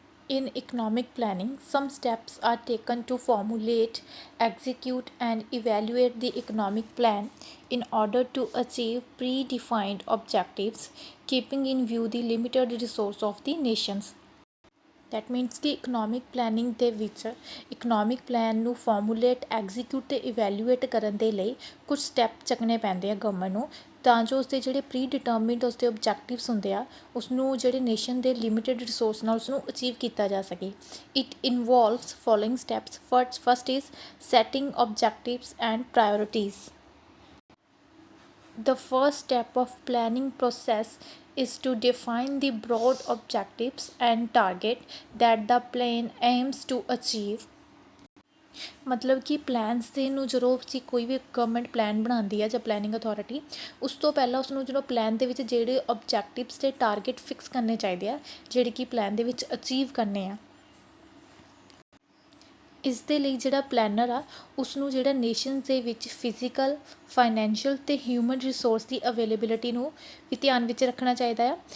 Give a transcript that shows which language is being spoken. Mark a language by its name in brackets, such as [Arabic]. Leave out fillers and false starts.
[English] In economic planning, some steps are taken to formulate, execute, and evaluate the economic plan in order to achieve predefined objectives, keeping in view the limited resource of the nations. That means [Punjabi] ਕਿ economic planning ਦੇ ਵਿੱਚ economic plan ਨੂੰ formulate execute ਅਤੇ evaluate ਕਰਨ ਦੇ ਲਈ ਕੁਝ step ਚੱਕਣੇ ਪੈਂਦੇ ਆ ਗਵਰਨਮੈਂਟ ਨੂੰ ਤਾਂ ਜੋ ਉਸਦੇ ਜਿਹੜੇ ਪ੍ਰੀ ਡਿਟਰਮਿਨਡ ਉਸਦੇ ਓਬਜੈਕਟਿਵਸ ਹੁੰਦੇ ਆ ਉਸਨੂੰ ਜਿਹੜੇ ਨੇਸ਼ਨ ਦੇ ਲਿਮਿਟਡ ਰਿਸੋਰਸ ਨਾਲ ਉਸਨੂੰ ਅਚੀਵ ਕੀਤਾ ਜਾ ਸਕੇ [English] It involves following steps first is setting objectives and priorities. The first step of planning process is to define the broad objectives and target that the plan aims to achieve. [Punjabi] ਮਤਲਬ ਕਿ plans ਦੇ ਨੂੰ ਜਦੋਂ ਅਸੀਂ ਕੋਈ ਵੀ ਗਵਰਨਮੈਂਟ ਪਲਾਨ ਬਣਾਉਂਦੀ ਹੈ ਜਾਂ ਪਲੈਨਿੰਗ ਅਥਾਰਟੀ ਉਸ ਤੋਂ ਪਹਿਲਾਂ ਉਸਨੂੰ ਜਦੋਂ ਪਲਾਨ ਦੇ ਵਿੱਚ ਜਿਹੜੇ ਓਬਜੈਕਟਿਵਸ ਅਤੇ ਟਾਰਗੇਟ ਫਿਕਸ ਕਰਨੇ ਚਾਹੀਦੇ ਆ ਜਿਹੜੇ ਕਿ ਪਲਾਨ ਦੇ ਵਿੱਚ ਅਚੀਵ ਕਰਨੇ ਆ. ਇਸ ਦੇ ਲਈ ਜਿਹੜਾ ਪਲੈਨਰ ਆ ਉਸਨੂੰ ਜਿਹੜਾ ਨੇਸ਼ਨਸ ਦੇ ਵਿੱਚ ਫਿਜ਼ੀਕਲ ਫਾਈਨੈਂਸ਼ੀਅਲ ਅਤੇ ਹਿਊਮਨ ਰਿਸੋਰਸ ਦੀ ਅਵੇਲੇਬਿਲਿਟੀ ਨੂੰ ਵੀ ਧਿਆਨ ਵਿੱਚ ਰੱਖਣਾ ਚਾਹੀਦਾ ਆ.